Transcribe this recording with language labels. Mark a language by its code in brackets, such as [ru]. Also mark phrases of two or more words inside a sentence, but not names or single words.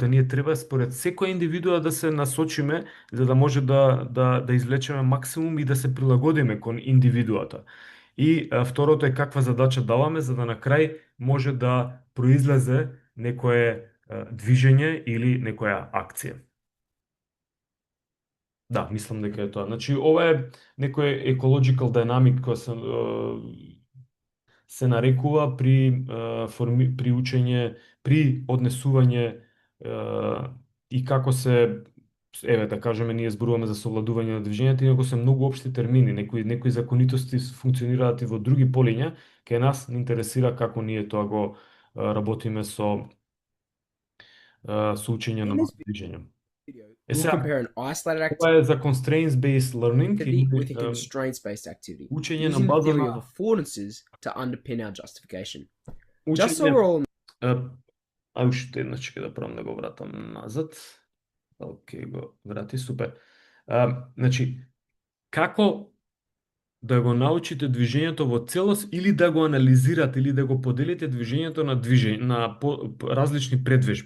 [mk] Ние треба според секоја индивидуа да се насочиме за да може да извлечеме максимум и да се прилагодиме кон индивидуата. И второто е каква задача даваме за да на крај може да произлезе некое движење или некоја акција. Да, мислам дека е тоа. Значи, ова е некој [en] ecological dynamic [mk] кој се нарекува при учење, при однесување и како се, еве да кажеме, ние зборуваме за совладување на движењето, иако се многу општи термини, некои законитости функционираат и во други полиња, кај нас не интересира како ние тоа го работиме со учење на движење. [en] We'll compare an isolated [mk] Ова е за [en] constraints-based learning activity [mk] или [en] with a constraints-based activity, [mk] учење на [en] using the [mk] база [en] theory of [mk] на [en] affordances to underpin our justification. Just so [mk] учење. [en] we're all [mk] Уште еднаш ќе да пробам да го вратам назад. Океј, го врати, супер. Значи, како да го научите движењето во целост или да го анализирате или да го поделите движењето на различни предвежби.